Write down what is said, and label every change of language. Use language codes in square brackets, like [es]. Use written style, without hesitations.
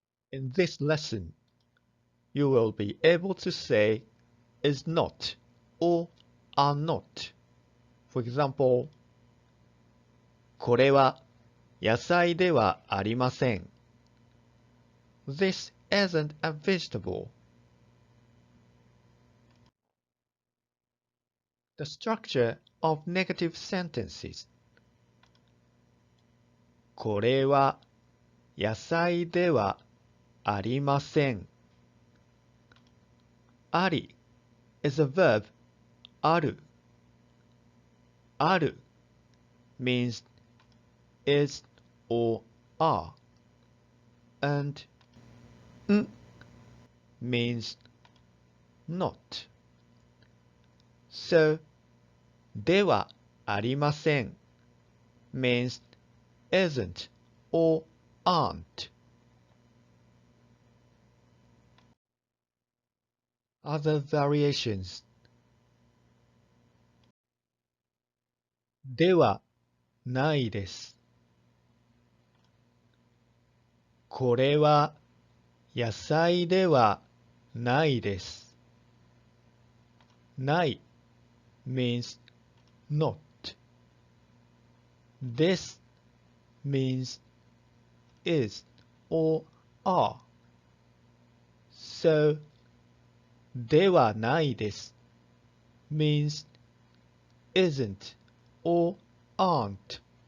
[en] In this lesson, you will be able to say is not or are not. For example, [ja] これは野菜ではありません。 [en] This isn't a vegetable. The structure of negative sentences. [ja] これは野菜ではありません。 [en] あり is a verb ある。 ある means is or are, and ん means not. So, ではありません means isn't or aren't. Other variations. [ja] ではないです。これは野菜ではないです。 [en] ない means not. This means is or are. So, ではないです means isn't or aren't.